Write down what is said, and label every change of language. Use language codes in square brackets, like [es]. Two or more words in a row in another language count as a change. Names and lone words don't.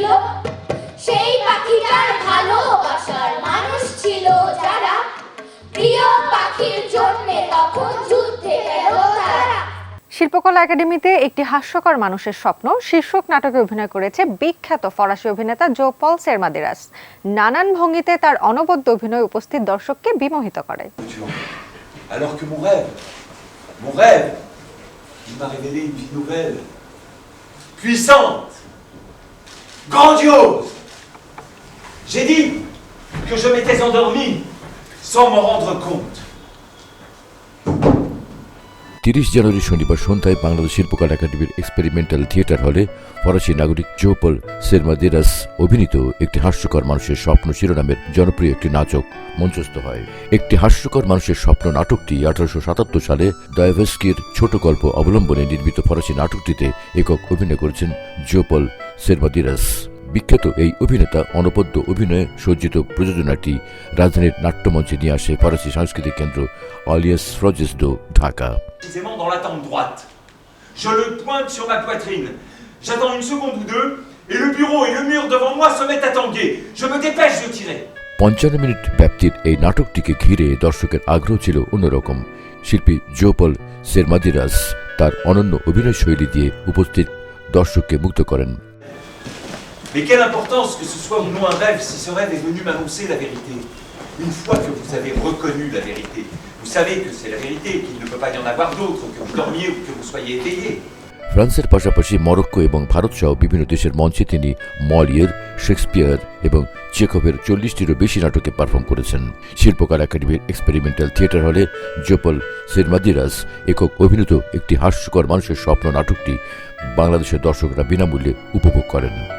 [bn] সেই পাখিটার ভালোবাসার মানুষ ছিল যারা প্রিয় পাখির জন্য তখন যুদ্ধে গেল তারা। শিল্পকলা একাডেমিতে একটি হাস্যকর মানুষের স্বপ্ন শীর্ষক নাটকে অভিনয় করেছে বিখ্যাত ফরাসি অভিনেতা জো পল সেরমাদিরাস। নানান ভঙ্গিতে তার অনবদ্য অভিনয় উপস্থিত দর্শককে বিমোহিত করে। [fr] Alors que mon rêve, il m'a révélé une vie nouvelle, puissante, grandiose. J'ai dit que je m'étais endormi sans m'en rendre compte. [bn] 30 জানুয়ারি শনিবার সন্ধ্যায় বাংলাদেশ শিল্পকলা একাডেমির এক্সপেরিমেন্টাল থিয়েটার হলে ফরাসি নাগরিক জো পল সেরমাদিরাস অভিনীত একটি হাস্যকর মানুষের স্বপ্ন শিরোনামের জনপ্রিয় একটি নাটক মঞ্চস্থ হয়। একটি হাস্যকর মানুষের স্বপ্ন নাটকটি 1877 সালে দয়েভস্কির ছোট গল্প অবলম্বনে নির্মিত ফরাসি নাটকটিতে একক অভিনয় করেছেন জো পল সেরমাদিরাস। বিখ্যাত এই অভিনেতা অনবদ্য অভিনয়ে সজ্জিত প্রযোজনাটি রাজধানীর নাট্যমঞ্চে নিয়ে আসে ফরাসি সাংস্কৃতিক কেন্দ্র অলিয়াস ফ্রজেস ডো ঢাকা। [fr] Précisément dans la tente droite. Je le pointe sur ma poitrine. J'attends une seconde ou deux et le bureau et le mur devant moi se mettent à tanguer. Je me dépêche de tirer. [bn] 55 মিনিট ব্যাপ্তির এই নাটকটিকে ঘিরে দর্শকের আগ্রহ ছিল অন্যরকম। শিল্পী জো পল সেরমাদিরাস তার অনন্য অভিনয় শৈলী দিয়ে উপস্থিত দর্শককে মুগ্ধ করেন। [fr] Mais quelle importance que ce soit ou non un rêve si ce rêve est venu m'annoncer la vérité. Une fois que vous avez reconnu la vérité, vous savez que c'est la vérité, qu'il ne peut pas y en avoir d'autre, que vous dormiez ou que vous soyez éveillé. [bn] ফ্রান্সের পাশাপাশি মরক্কো এবং ভারত সহ বিভিন্ন দেশের মঞ্চে তিনি মলিয়ের, শেক্সপিয়ার এবং চেখভের 40টিরও বেশি নাটকে পারফর্ম করেছেন। শিল্পকলা একাডেমির এক্সপেরিমেন্টাল থিয়েটার হলে জো পল সেরমাদিরাস একক অভিনীত একটি হাস্যকর মানুষের স্বপ্ন নাটকটি বাংলাদেশের দর্শকরা বিনামূল্যে উপভোগ করেন।